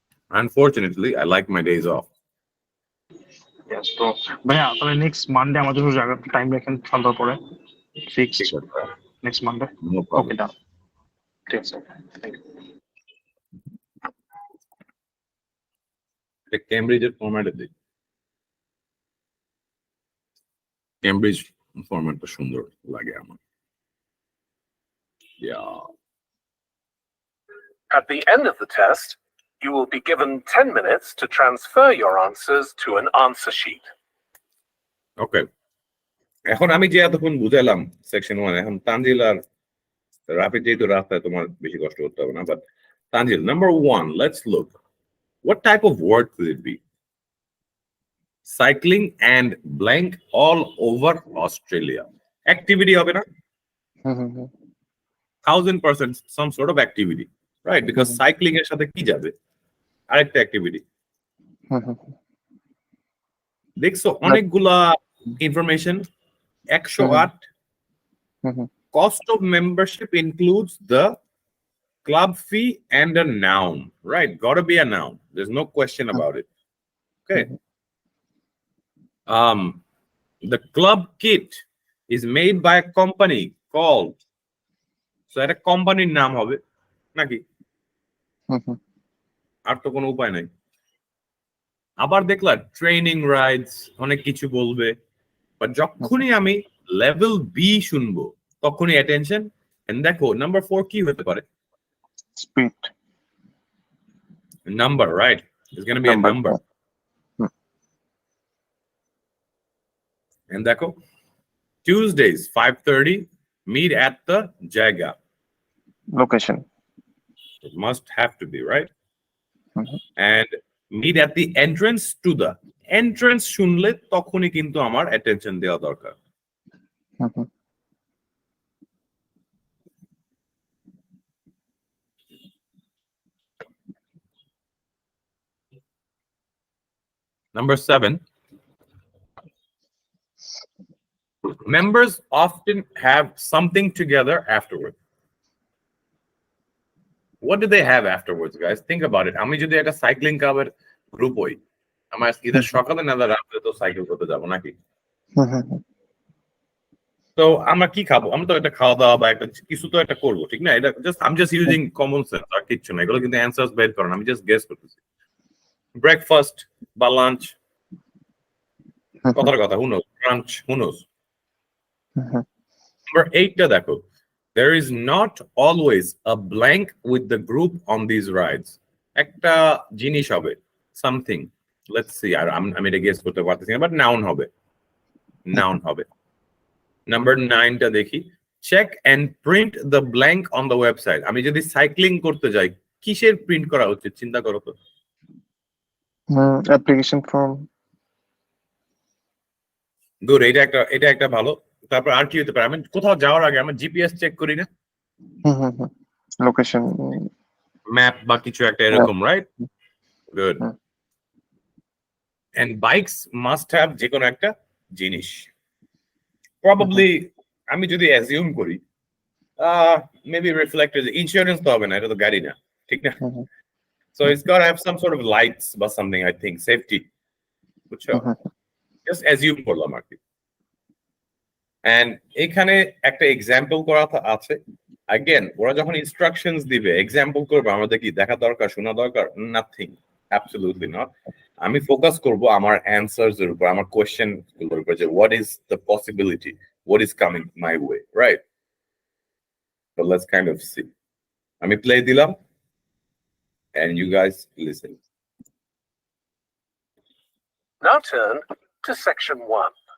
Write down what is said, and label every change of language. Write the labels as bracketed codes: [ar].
[en] Unfortunately, I like my days off. [bn] Yes, তো ভাইয়া তাহলে নেক্সট মানডে আমার জন্য জায়গা টাইম রাখেন সন্ধ্যার পরে ফিক্সড ঠিক আছে। নেক্সট মানডে [en] No okay problem. Done [bn] ঠিক আছে [en] thank you [bn] এটা ক্যামব্রিজের ফরম্যাটে দিই। ক্যামব্রিজ ফরম্যাটটা সুন্দর লাগে আমার। [en] Yeah. At the end of the test, you will be given 10 minutes to transfer your answers to an answer sheet. Okay. [bn] এখন আমি যে এতক্ষণ বুঝাইলাম সেকশন 1, এখন তানজিল আর রাফি যেহেতু রাস্তায় তোমার বেশি কষ্ট করতে হবে না, but Tanzil, [en] number 1, let's look. What type of word could it be? Cycling and blank all over Australia. [bn] Activity হবে না? [en] 1000% some sort of activity, right? [bn] Because cycling এর সাথে কি যাবে? আরেকটা activity. দেখছো অনেকগুলা information. [en] 108 cost of membership includes the club fee and a noun, right? Gotta be a noun, there's no question about it. Okay. The club kit is made by a company called, so [bn] এটা কোম্পানির নাম হবে নাকি? আর তো কোনো উপায় নাই। আবার দেখলা ট্রেনিং রাইডস অনেক কিছু বলবে, বাট যখনই আমি লেভেল বি শুনবো তখনই অ্যাটেনশন। এন্ড দেখো নাম্বার 4 কি হতে পারে? [en] Speed. Number, right? It's going to be a number. And দেখো Tuesdays 5:30 meet at the Jaga. Location. It must have to be, right? And meet at the entrance [bn] to the entrance শুনলে তখনই কিন্তু আমার attention দেওয়া দরকার। [en] Number 7, members often have something together afterward. What do they have afterwards, guys? Think about it. [bn] আমি যদি একটা cycling ক্লাবের গ্রুপ হই, আমার ইদার সকালে না রাতে তো সাইকেল করতে যাব নাকি? তো আমরা কি খাবো? আমরা তো একটা খাওয়া দাওয়া বা একটা কিছু তো একটা করবো, ঠিক না? এটা just [en] I am just using common sense, [bn] আর কিচ্ছু না। এগুলো কিন্তু অ্যানসার্স বের করেন, আমি জাস্ট গেস করতেছি। ব্রেকফাস্ট বা লাঞ্চ, কথার কথা, [en] who knows, [bn] ব্রাঞ্চ, হু নোস। [en] Number 8 [bn] টা দেখো, [en] there is not always a blank with the group on these rides. [bn] একটা জিনিস হবে, [en] something. Let's see, [bn] আমি এটা গেস করতে পারতেছি না, বাট নাউন হবে, নাউন হবে। [en] Number 9 টা দেখি, check and print the blank on the website. [bn] আমি যদি সাইক্লিং করতে যাই, কিসের প্রিন্ট করা উচিত চিন্তা করো তো। [en] Application form. [bn] গুড, এটা একটা ভালো। তারপর আর কি হতে পারে? আমি কোথাও যাওয়ার আগে আমার জিপিএস চেক করি না? [en] Location. [bn] ম্যাপ বা কিছু একটা এরকম, right? Good. [en] And bikes must have [bn] যে কোনো একটা জিনিস। Probably আমি যদি অ্যাজিউম করি, [en] maybe reflectors, [bn] ইন্স্যুরেন্স তো হবে না, এটা তো গাড়ি না, ঠিক না? [en] So it's got to have some sort of lights বা something, I think, safety. [bn] বুঝছো? [en] Just assume [bn] করলাম আর কি। And এখানে একটা এক্সাম্পল করা আছে। Again, ওরা যখন ইনস্ট্রাকশনস দিবে, এক্সাম্পল করবে, আমাদের কি দেখা দরকার, শোনা দরকার? Nothing, absolutely not. আমি ফোকাস করব আমার অ্যানসার্স এর উপর, আমার কোয়েশ্চেন গুলোর উপর, যে [en] what is the possibility, what is coming my way, right? So let's kind of see. [bn] আমি প্লে দিলাম [en] and you guys listen. Now turn to section 1.